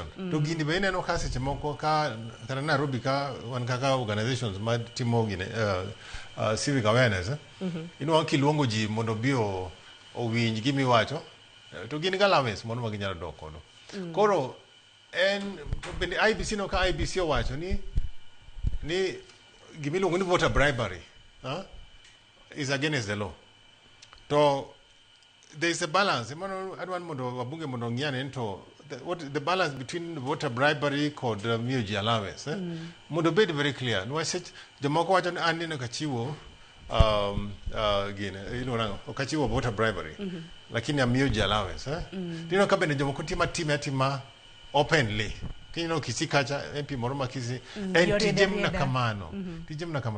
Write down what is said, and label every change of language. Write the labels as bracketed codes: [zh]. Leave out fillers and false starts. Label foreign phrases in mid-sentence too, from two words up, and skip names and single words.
[luo] To gini be ineno ka seche moko ka kata Nairobi ka wan kaka organizations ma timo [en] civic awareness, [luo] inuang' kiluongo ji mondo bi owinj gimiwacho, to gin ga allowance mondo ma ginyalo dok kodo. Koro bende IBC no ka IBC owacho ni gimiluongo ni [en] voter bribery is against the law. [luo] To [en] there is a balance. [luo] Adwan mondo wabunge mondo ng'iane [en] to the balance between voter bribery [luo] kod miyo ji allowance, mondo bed [en] very clear. [luo] Nwach jomoko wacho ni an neno kachiwo ok achiwo [en] voter bribery, [luo] lakini amiyo ji allowance. Tino ka bende jomoko tima openly. Kineno Kisii kacha MP moro ma Kisii en tije mna kamano.